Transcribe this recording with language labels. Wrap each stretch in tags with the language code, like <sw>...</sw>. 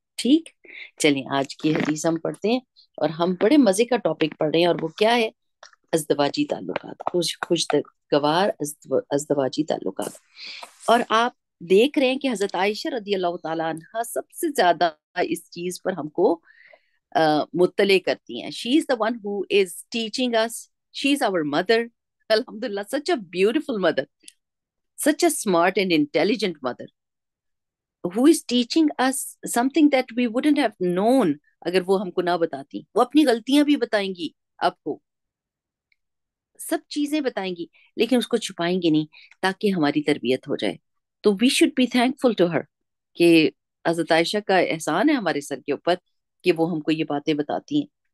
<ur>ٹھیک؟ چلیں آج کی حدیث ہم پڑھتے ہیں، اور ہم بڑے مزے کا ٹاپک پڑھ رہے ہیں، اور وہ کیا ہے؟ ازدواجی تعلقات، خوشگوار ازدواجی تعلقات. اور آپ دیکھ رہے ہیں کہ حضرت عائشہ رضی اللہ تعالیٰ عنہ سب سے زیادہ اس چیز پر ہم کو مطلع کرتی ہیں.</ur> <en>She is the one who is teaching us, she is our mother. الحمدللہ، such a beautiful mother, such a smart and intelligent mother who is teaching us something that we wouldn't have known</en> <ur>اگر وہ ہم کو نہ بتاتی. وہ اپنی غلطیاں بھی بتائیں گی آپ کو، سب چیزیں بتائیں گی، لیکن اس کو چھپائیں گی نہیں تاکہ ہماری تربیت ہو جائے. تو</ur> <en>we should be thankful to her</en> <ur>کہ حضرت عائشہ کا احسان ہے ہمارے سر کے اوپر کہ وہ ہم کو یہ باتیں بتاتی ہیں.</ur>